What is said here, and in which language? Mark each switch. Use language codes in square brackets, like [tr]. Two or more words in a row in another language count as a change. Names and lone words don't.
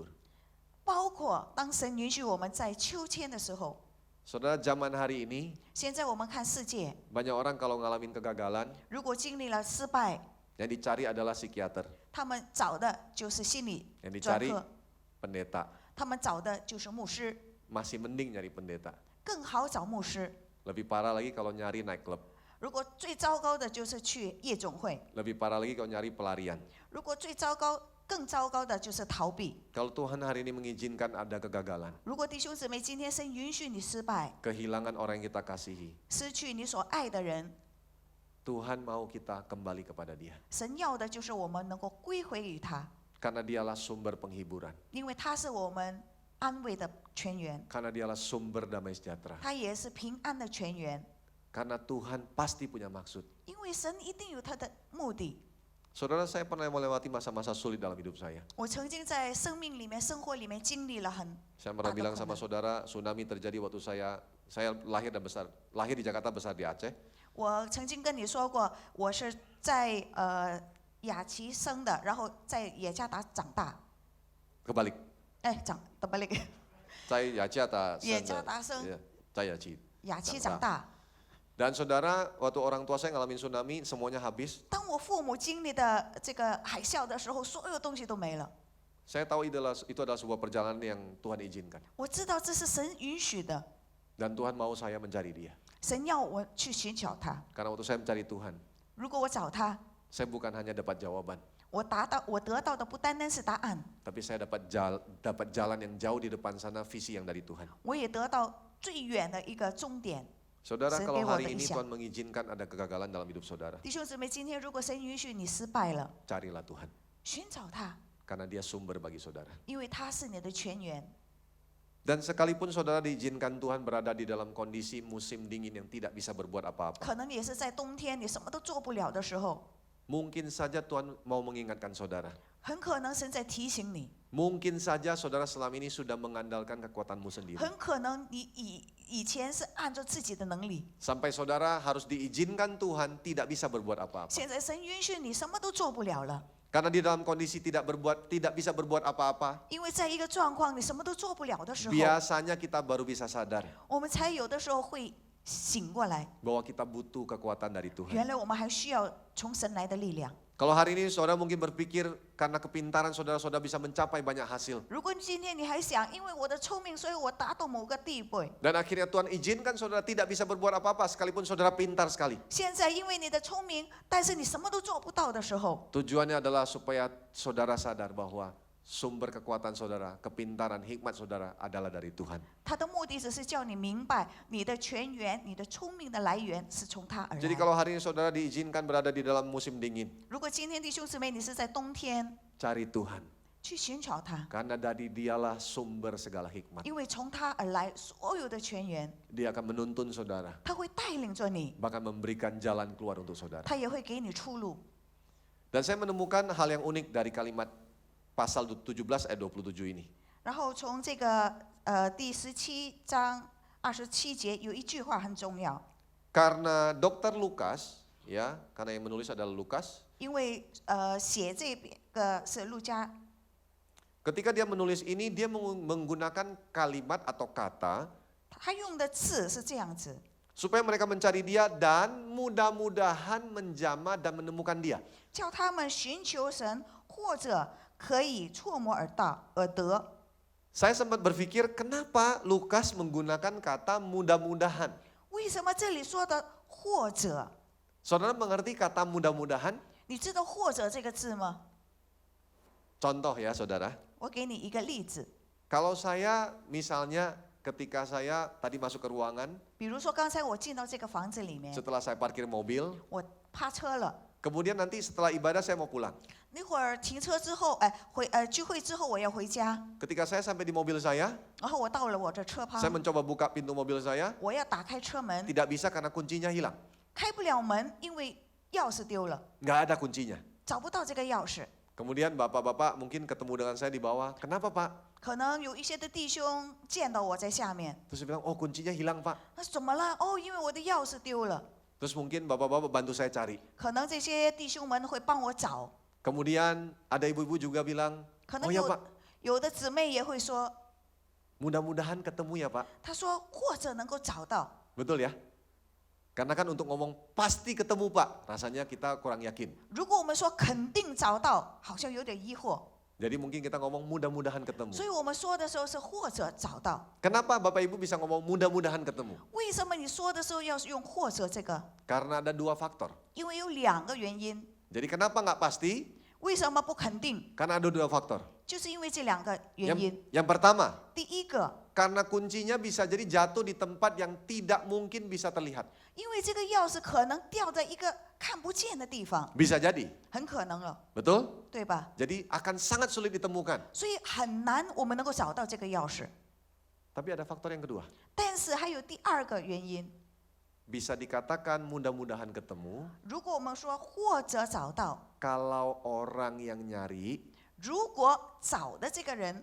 [zh] 包括当神允许我们在秋天的时候， [id] Saudara, zaman hari ini [zh] 现在我们看世界， [id] banyak orang kalau ngalamin kegagalan [zh] 如果经历了失败， [id] yang dicari adalah psikiater, [zh] 他们找的就是心理 [id] yang [zh] 专 [id] dicari [zh] 科， [id] pendeta. [zh] 他们找的就是牧师， [id] Masih mending nyari pendeta. [zh] 更好找牧师。 [id] Lebih parah lagi kalau nyari [en] night club. [zh] 如果最糟糕的就是去夜总会， [id] Lebih parah lagi kalau nyari pelarian. [zh] 如果更糟糕的就是逃避。 [id] Kalau Tuhan hari ini mengizinkan ada kegagalan, [zh] 如果弟兄姊妹今天神允许你失败， [id] kehilangan orang yang kita kasihi, [zh] 失去你所爱的人， [id] Tuhan mau kita kembali kepada Dia. [zh] 神要的就是我们能够归回于他， [id] Karena Dialah sumber penghiburan. [zh] 因为他是我们安慰的泉源， [id] Karena Dialah sumber damai sejahtera. [zh] 他也是平安的泉源。 [id] Karena Tuhan pasti punya maksud. [zh] 因为神一定有他的目的。 [id] Saudara, saya pernah melewati masa-masa sulit dalam hidup saya. [zh] 我曾经在生命里面、生活里面经历了很 [id] Saya pernah bilang sama [zh] 大的苦难。 [id] saudara, tsunami terjadi waktu saya lahir di Jakarta, besar di Aceh. [zh] 我曾经跟你说过，我是在雅琪生的，然后在雅加达长大。 [id] Kebalik. terbalik， [zh] 在雅加达生的，雅加达生。 Iya,在雅琪。雅琪长大。 [id] Dan saudara, waktu orang tua saya ngalamin tsunami, semuanya habis. [zh] 当我父母经历的这个海啸的时候，所有东西都没了。 [id] Saya tahu itu adalah sebuah perjalanan yang Tuhan izinkan. [zh] 我知道这是神允许的， [id] Dan Tuhan mau saya mencari Dia. [zh] 神要我去寻找他。 [id] Karena waktu saya mencari Tuhan, [zh] 如果我找他， [id] saya bukan hanya dapat jawaban, [zh] 我得到的不单单是答案， [id] tapi saya dapat jalan yang jauh di depan sana, visi yang dari Tuhan. [zh] 我也得到最远的一个终点。 [id] Saudara, Saya kalau dewa hari ini berisiap. Tuhan mengizinkan ada kegagalan dalam hidup saudara, [zh] 弟兄姊妹，今天如果神允许你失败了， [id] carilah Tuhan. [zh] 寻找他， [id] Karena Dia sumber bagi saudara. [zh] 因为他是你的泉源。 [id] Dan sekalipun saudara diizinkan Tuhan berada di dalam kondisi musim dingin yang tidak bisa berbuat apa-apa, [zh] 可能也是在冬天，你什么都做不了的时候， [id] mungkin saja Tuhan mau mengingatkan saudara. [zh] 很可能神在提醒你， [id] Mungkin saja saudara selama ini sudah mengandalkan kekuatanmu sendiri. [zh] 很可能你以前是按照自己的能力， [id] Sampai saudara harus diizinkan Tuhan tidak bisa berbuat apa-apa. [zh] 现在神允许你什么都做不了了， [id] Karena di dalam kondisi tidak bisa berbuat apa-apa, [zh] 因为在一个状况你什么都做不了的时候， [id] biasanya kita baru bisa sadar [zh] 我们才有的时候会醒过来， [id] bahwa kita butuh kekuatan dari Tuhan. [zh] 原来我们还需要从神来的力量。 [id] Kalau hari ini saudara mungkin berpikir karena kepintaran saudara bisa mencapai banyak hasil. [zh] 如果今天你还想，因为我的聪明，所以我达到某个地步。 [id] Dan akhirnya Tuhan izinkan saudara tidak bisa berbuat apa-apa sekalipun saudara pintar sekali. [zh] 现在因为你的聪明，但是你什么都做不到的时候， [id] Tujuannya adalah supaya saudara sadar bahwa sumber kekuatan saudara, kepintaran, hikmat saudara adalah dari Tuhan. [zh] 他的目的只是叫你明白，你的泉源、你的聪明的来源是从他而 [id] Jadi [zh] 来。 [id] kalau hari ini saudara diizinkan berada di dalam musim dingin, [zh] 如果今天弟兄姊妹你是在冬天， [id] cari Tuhan. [zh] 去寻找他， [id] Karena dari dialah sumber segala hikmat. [zh] 因为从他而来所有的泉源， [id] Dia akan menuntun saudara, [zh] 他会带领着你， [id] bahkan memberikan jalan keluar untuk saudara. [zh] 他也会给你出路。 [id] Dan saya menemukan hal yang unik dari kalimat pasal 17 ayat 27 ini. [zh] 然后从这个第17章27节有一句话很重要， [id] Karena Dr. Lukas, ya, karena yang menulis adalah Lukas, [zh] 因为写这个是路加。 [id] ketika dia menulis ini dia menggunakan kalimat atau kata [zh] 他用的字是这样子， [id] supaya mereka mencari dia dan mudah-mudahan menjamah dan menemukan dia. [zh] 叫他们寻求神，或者可以触摸而得。 [id] Saya sempat berpikir kenapa Lukas menggunakan kata mudah-mudahan. [zh] 为什么这里说的或者？ [id] Saudara mengerti kata mudah-mudahan? [zh] 你知道或者这个字吗？ [id] Contoh ya saudara, [zh] 我给你一个例子， [id] kalau saya misalnya ketika saya tadi masuk ke ruangan, [zh] 比如说刚才我进到这个房子里面， [id] setelah saya parkir mobil, [zh] 我趴车了。 [id] kemudian nanti setelah ibadah saya mau pulang. [zh] 那会儿停车之后，聚会之后我要回家， [id] Ketika saya sampai di mobil saya [zh] 然后我到了我这车旁， [id] mencoba buka pintu mobil saya, [zh] 我要打开车门， [id] tidak bisa karena kuncinya hilang. [zh] 开不了门，因为钥匙丢了， [id] Nggak ada kuncinya. [zh] 找不到这个钥匙。 [id] Kemudian bapak-bapak mungkin ketemu dengan saya di bawah, kenapa pak? [zh] 可能有一些的弟兄见到我在下面， [id] Terus dia bilang, oh kuncinya hilang pak. [zh] 那怎么了？哦，因为我的钥匙丢了。 [id] Terus mungkin bapak-bapak bantu saya cari. [zh] 可能这些弟兄们会帮我找， [id] Kemudian ada ibu-ibu juga bilang, [zh] 可能 [id] oh ya Pak, [zh] 有的姊妹也会说， [id] mudah-mudahan ketemu ya Pak. [zh] 她说或者能够找到。 [id] Betul ya? Karena kan untuk ngomong pasti ketemu Pak, rasanya kita kurang yakin. [zh] 如果我们说肯定找到，好像有点疑惑， [id] Jadi mungkin kita ngomong mudah-mudahan ketemu. [zh] 所以我们说的时候是或者找到。 [id] Kenapa Bapak Ibu bisa ngomong mudah-mudahan ketemu? [zh] 为什么你说的时候要用或者这个？ [id] Karena ada dua faktor. [zh] 因为有2个原因。 [id] Jadi kenapa nggak pasti? [zh] 为什么不肯定？ [id] Karena ada dua faktor. [zh] 就是因为这2个原因。 [id] Yang pertama, [zh] 第一个， [id] karena kuncinya bisa jadi jatuh di tempat yang tidak mungkin bisa terlihat. [zh] 因为这个钥匙可能掉在一个看不见的地方， [id] Bisa jadi, [zh] 很可能了， [id] betul? [zh] 对吧？ [id] Jadi akan sangat sulit ditemukan. [zh] 所以很难我们能够找到这个钥匙。 [id] Tapi ada faktor yang kedua. [zh] 但是还有第2个原因， [id] Bisa dikatakan mudah-mudahan ketemu [zh] 如果我们说或者找到， [id] kalau orang yang nyari [zh] 如果找的这个人